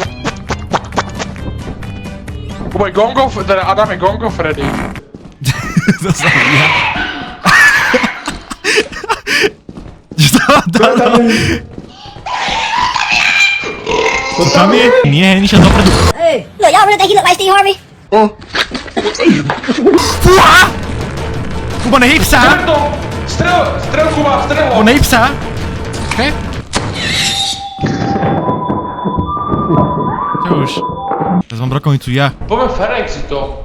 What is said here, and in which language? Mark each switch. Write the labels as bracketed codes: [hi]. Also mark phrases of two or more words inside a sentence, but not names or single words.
[sk] Môj gongo, teda Adam je gongo Freddy. To som ja. Dano. To tam je? Nie, nič dopredu. [en] Hey, look, y'all really think he look like Steve Harvey? [sk] Fúha! Kuba, nehyb sa! Strel, Kuba, strel ho! Kuba, nehyb sa! Okej? Čo už? Teraz mám brokovnicu ja. Poďme Ferex si to.